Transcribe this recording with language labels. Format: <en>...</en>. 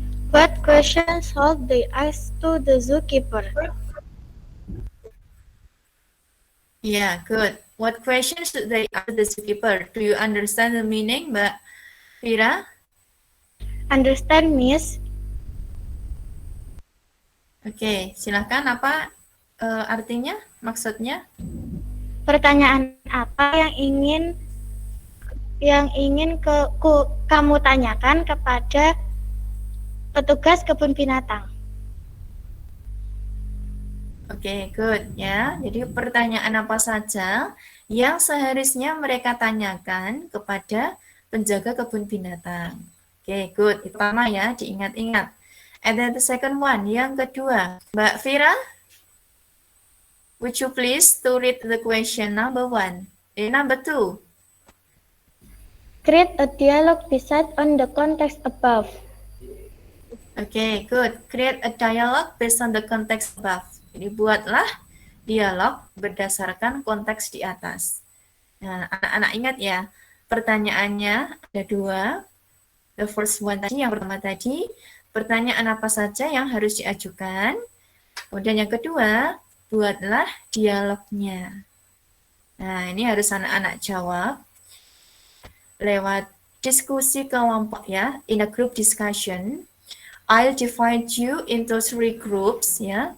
<en>What questions should they ask to the zookeeper? Yeah, good. What questions should they ask the zookeeper? Do you understand the meaning, Mbak Fira? Understand, Miss?</en> <id>Oke, silahkan apa artinya, maksudnya? Pertanyaan apa yang ingin kamu tanyakan kepada petugas kebun binatang? Oke, good ya. Jadi pertanyaan apa saja yang seharusnya mereka tanyakan kepada penjaga kebun binatang. Oke, good. Itu pertama ya, diingat-ingat.</id> <en>And then the second one,</en> <id>yang kedua, Mbak Fira,</id> <en>would you please to read the question number 1? Number 2. Create a dialogue based on the context above. Okay, good. Create a dialogue based on the context above.</en> <id>Jadi buatlah dialog berdasarkan konteks di atas. Nah, anak-anak ingat ya, pertanyaannya ada 2.</id> <en>The first one</en> <id>tadi, yang pertama tadi, pertanyaan apa saja yang harus diajukan. Kemudian yang kedua, buatlah dialognya. Nah, ini harus anak-anak jawab lewat diskusi kelompok ya,</id> <en>in a group discussion. I'll divide you into 3 groups ya.</en>